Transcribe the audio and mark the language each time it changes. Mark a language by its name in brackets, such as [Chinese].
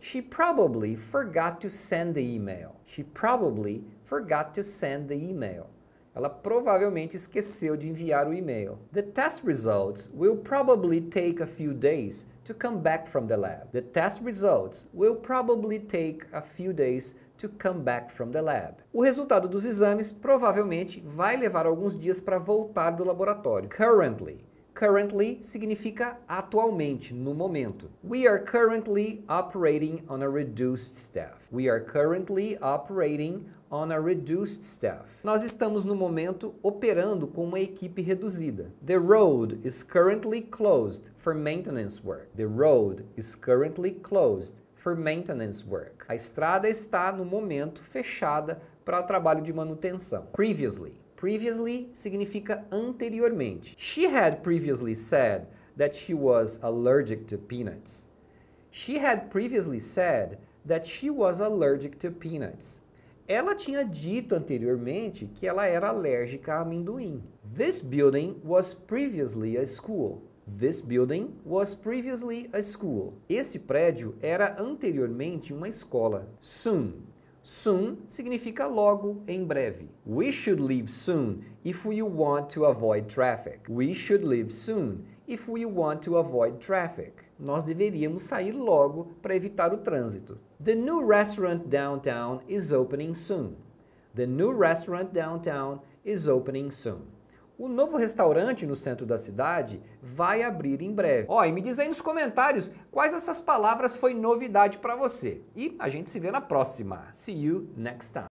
[English] She probably forgot to send the email. She probably forgot to send the email. [Portuguese] Ela provavelmente esqueceu de enviar o e-mail. [English] The test results will probably take a few days to come back from the lab. The test results will probably take a few days to come back from the lab. [Portuguese] O resultado dos exames provavelmente vai levar alguns dias para voltar do laboratório. Currently significa atualmente, no momento. [English] We are currently operating on a reduced staff. We are currently operating on a reduced staff. [Portuguese] Nós estamos no momento operando com uma equipe reduzida. [English] The road is currently closed for maintenance work. The road is currently closed for maintenance work. [Portuguese] A estrada está no momento fechada para o trabalho de manutenção. Previously significa anteriormente. [English] She had previously said that she was allergic to peanuts. She had previously said that she was allergic to peanuts. [Portuguese] Ela tinha dito anteriormente que ela era alérgica a amendoim. [English] This building was previously a school. This building was previously a school. [Portuguese] Esse prédio era anteriormente uma escola. Soon significa logo, em breve. [English] We should leave soon if we want to avoid traffic. We should leave soon if we want to avoid traffic. [Portuguese] Nós deveríamos sair logo para evitar o trânsito. [English] The new restaurant downtown is opening soon. The new restaurant downtown is opening soon. [Portuguese] O novo restaurante no centro da cidade vai abrir em breve. Ó, e me diz aí nos comentários quais dessas palavras foi novidade para você. E a gente se vê na próxima. [English] See you next time.